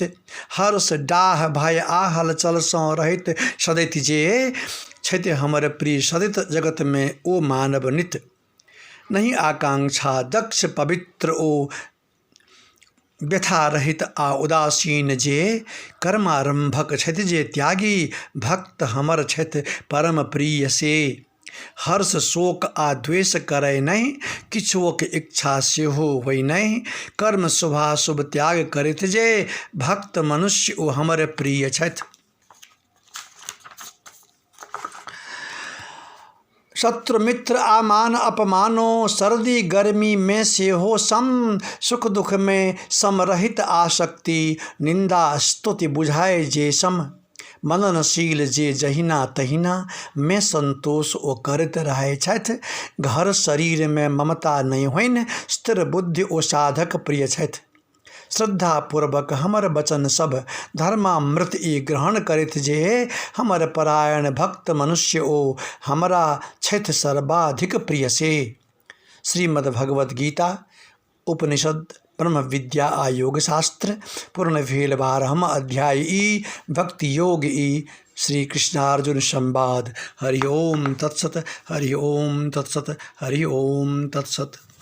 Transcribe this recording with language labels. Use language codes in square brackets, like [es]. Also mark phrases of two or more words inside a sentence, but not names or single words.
[mai] हर्ष डाह भय आ हलचल सँ रहित सदैत जे, छथि हमर प्रिय सदित जगत में ओ मानव नित। नहीं आकांक्षा दक्ष पवित्र ओ, व्यथा रहित आ उदासीन जे। कर्मारंभक छथि जे त्यागी, भक्त हमर छथि परम प्रिय से। हर्ष शोक आ द्वेष करे नहीं, किछुओक इच्छा सेहो होई नहीं। कर्म शुभाशुभ त्याग करित जे, भक्त मनुष्य ओ हमर प्रिय छथि। शत्रु मित्र आ मान अपमानो, सर्दी गर्मी में सेहो सम। सुख दुख में समरहित आसक्ति, निंदा स्तुति बुझाए जे सम। मननशील जे जहिना तहिना में संतोष ओ करत रहे छथि। घर शरीर में ममता नहीं होइन, स्थिर बुद्धि ओ साधक प्रिय छथि। श्रद्धा पूर्वक हमर वचन सब धर्मामृत ई ग्रहण करत जे हमर परायण भक्त मनुष्य ओ हमरा छथि सर्वाधिक प्रिय से। श्रीमद् भगवद गीता उपनिषद ब्रह्म विद्या आ योग शास्त्र पूर्ण भेल 12वां अध्याय ई भक्ति योग ई श्री कृष्णार्जुन संवाद। [sa] हरि ओम तत्सत, हरि ओम तत्सत, हरि ओम तत्सत।